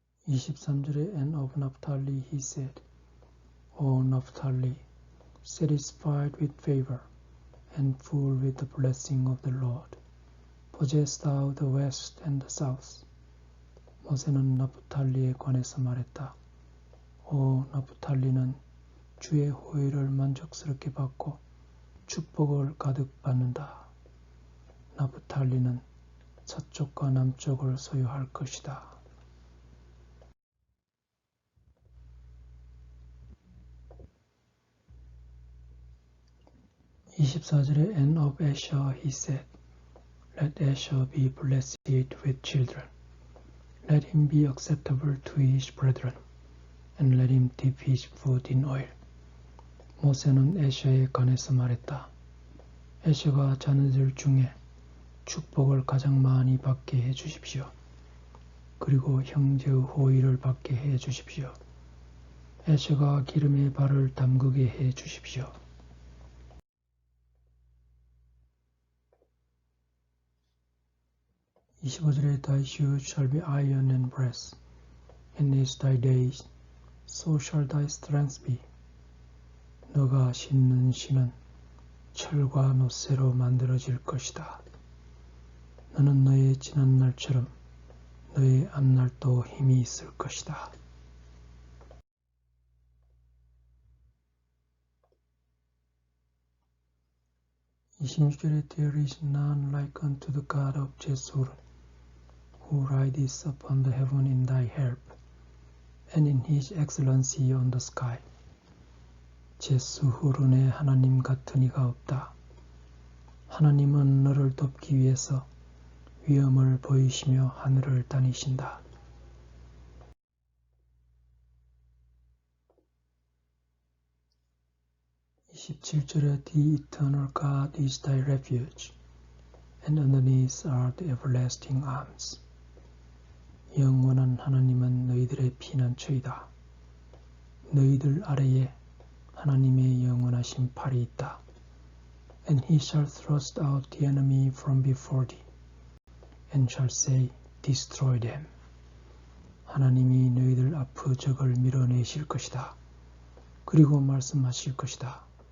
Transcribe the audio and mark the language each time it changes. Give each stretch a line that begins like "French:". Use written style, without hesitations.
Korean: 23절에
English: And of Naphtali he said, O Naphtali, satisfied with favor, and full with the blessing of the Lord, possess thou the west and the south.
Korean: 모세는 나프탈리에 관해서 말했다. 오 나프탈리는 주의 호의를 만족스럽게 받고 축복을 가득 받는다. 나프탈리는 서쪽과 남쪽을 소유할 것이다. 24절에
English: And of Asher he said, Let Asher be blessed with children. Let him be acceptable to his brethren, and let him dip his foot in oil.
Korean: 모세는 에셔에 관해서 말했다. 에셔가 자녀들 중에 축복을 가장 많이 받게 해주십시오. 그리고 형제의 호의를 받게 해주십시오. 에셔가 기름에 발을 담그게 해주십시오. 25절에
English: Thy shoes shall be iron and brass, and as thy days, so shall thy strength be.
Korean: 너가 신는 신은 철과 놋새로 만들어질 것이다. 너는 너의 지난 날처럼 너의 앞날도 힘이 있을 것이다. 26절에
English: There is none like unto the God of Jeshurun, who rideth upon the heaven in thy help, and in his excellency on the sky.
Korean: 제수후룬의 하나님 같은 이가 없다. 하나님은 너를 돕기 위해서 위엄을 보이시며 하늘을 다니신다. 27절에
English: The eternal God is thy refuge, and underneath are the everlasting arms.
Korean: 영원한 하나님은 너희들의 피난처이다. 너희들 아래에 하나님의 영원하신 팔이 있다.
English: And he shall thrust out the enemy from before thee, and shall say, Destroy them.
Korean: 하나님이 너희들 앞의 적을 밀어내실 것이다. 그리고 말씀하실 것이다.